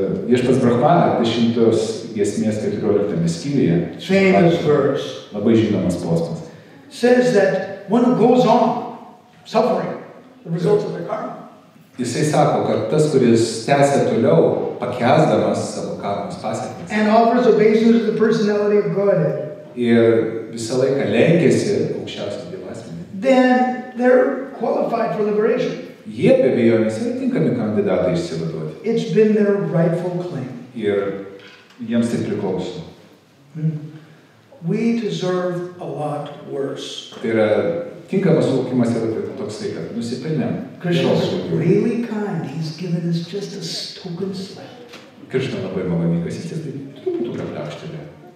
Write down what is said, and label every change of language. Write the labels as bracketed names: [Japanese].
[Lithuanian] Viešpats Brahma 10 giesmės 14 skyriuje. [English] Famous verse. [Lithuanian] Labai žinomas posmas. [English] Says that one who goes on suffering the results of their karma. [Lithuanian] Jisai sako, kad tas, kuris tęsia toliau, pakęsdamas savo karmos pasekmes. [English] And offers obeisance to the personality of Godhead. [Lithuanian] Ir visą laiką lenkiasi aukščiausios dievasmenį. [English] Then they're qualified for liberation. [Lithuanian] Jie be abejonės yra tinkami kandidatai išsivaduoti. [English] It's been their rightful claim. [Lithuanian] Ir jiems tai priklauso. [English] We deserve a lot worse. [Lithuanian] Tai yra tinkamas suvokimas yra toksai, kad nusipelnėm. [English] Krishna is really kind. He's given us just a token slap. [Lithuanian] Krishna labai maloningas, jis tai truputį prapliauštelė.